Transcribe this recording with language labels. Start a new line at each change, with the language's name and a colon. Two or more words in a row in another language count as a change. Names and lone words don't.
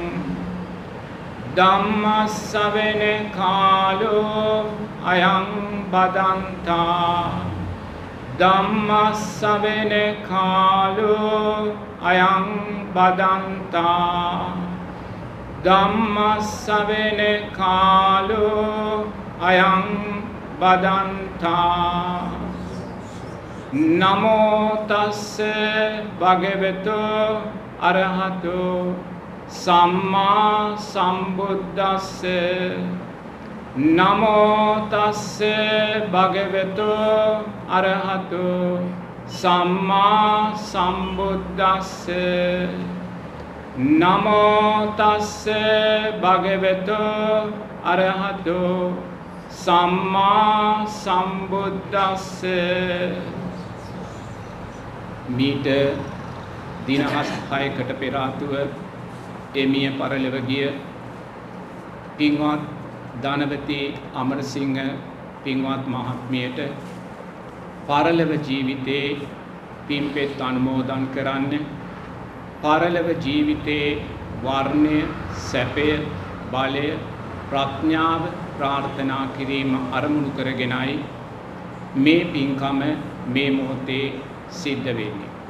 Pali: ධම්ම ශ්‍රවණ කාලෝ අයං බදන්තා ධම්ම ශ්‍රවණ කාලෝ අයං බදන්තා ධම්ම ශ්‍රවණ කාලෝ අයං බදන්තා නමෝ තස්ස භගවතු අරහතු සම්මා සම්බුද්දස්ස නමෝ තස්ස භගවතු අරහතු සම්මා සම්බුද්දස්ස නමෝ තස්ස භගවතු අරහතෝ සම්මා සම්බුද්දස්ස.
Sinhala: මීට දිනහස් 6කට පෙර ආතුව එමිය පරලොව ගිය පින්වත් ධනවතී අමරසිංහ පින්වත් මහත්මියට පරලොව ජීවිතේ පින්පෙත් අනුමෝදන් කරන්න, පරලොව ජීවිතේ වර්ණය, සැපය, බලය, ප්‍රඥාව ප්‍රාර්ථනා කිරීම අරමුණු කරගෙනයි මේ පින්කම මේ මොහොතේ සිද්ධ වෙන්නේ.